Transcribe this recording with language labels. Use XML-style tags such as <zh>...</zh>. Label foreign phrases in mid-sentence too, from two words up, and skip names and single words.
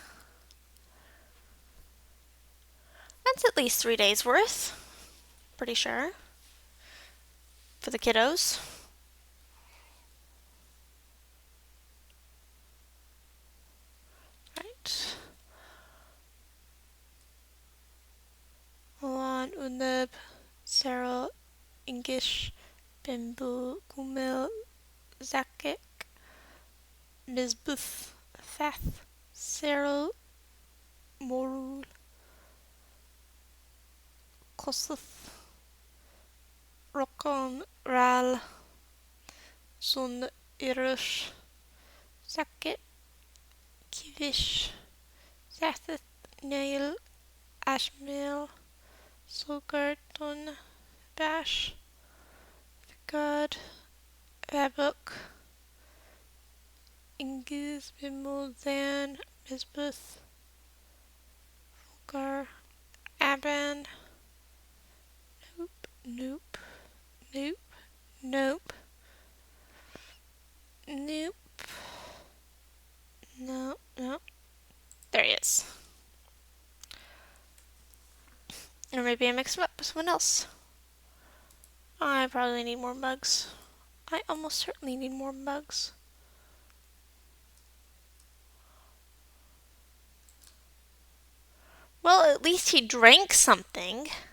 <en>That's at least 3 days worth. Pretty sure. For the kiddos. Right. Olan, Uneb, Sarah, Ingish, Bimbu, Gumil, Zakik, Mizbuth, Fath, Sarah, Morul, Kosuth, Rokon, Ral, Sun, Irush, Zakit, Kivish, Zathith, Nail, Ashmael, Sulgarton, Bash, God, Babuk, Ingiz, Bimulzan, Mizbuth, Fulgar, Aban, Nope, nope, nope, nope, nope, no, no. There he is. Or maybe I mixed him up with someone else. I probably need more mugs. I almost certainly need more mugs. Well, at least he drank something.</en>